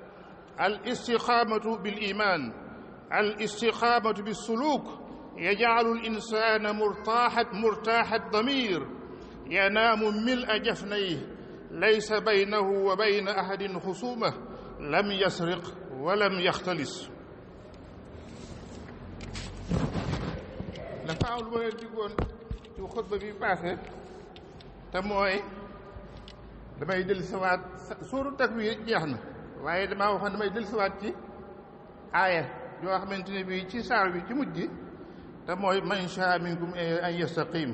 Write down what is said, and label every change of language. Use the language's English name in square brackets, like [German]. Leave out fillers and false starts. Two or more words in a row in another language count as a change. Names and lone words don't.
[Arabic] الاستقامة بالإيمان، الاستقامة بالسلوك يجعل الإنسان مرتاح الضمير، ينام ملء جفنيه، ليس بينه وبين أحد خصومة، لم يسرق ولم يختلس. [Wolof] dafa am lu ma leen diggoon ci xutba bi passé te mooy damay dellusiwaat suuru Takwiir jeex na, waaye damaa waxoon damay dellusiwaat ci aaya yoo xamante ne bii ci saar bi ci mujj gi te mooy [Arabic] من شاء منكم أن يستقيم.